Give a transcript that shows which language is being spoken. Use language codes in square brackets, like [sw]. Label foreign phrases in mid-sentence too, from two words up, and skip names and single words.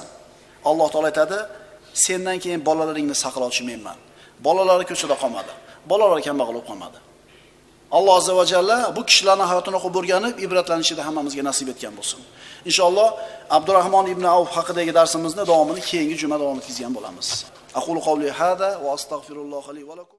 [uz] Alloh taolo aytadi, sendan keyin bolalaringni saqlovchi menman. Bolalari ko'chada qolmadi. Bolalar kambag'al bo'lib qolmadi. Alloh [ar] عز وجل [uz] bu kishilarning hayotini o'qib o'rganib, ibratlanishni hammamizga nasib etgan bo'lsin. Inshaalloh Abdurrahmon ibn Avf haqidagi darsimizni davomini keyingi juma davom etkazgan bo'lamiz. [ar] أقول قولي هذا وأستغفر الله لي ولكم.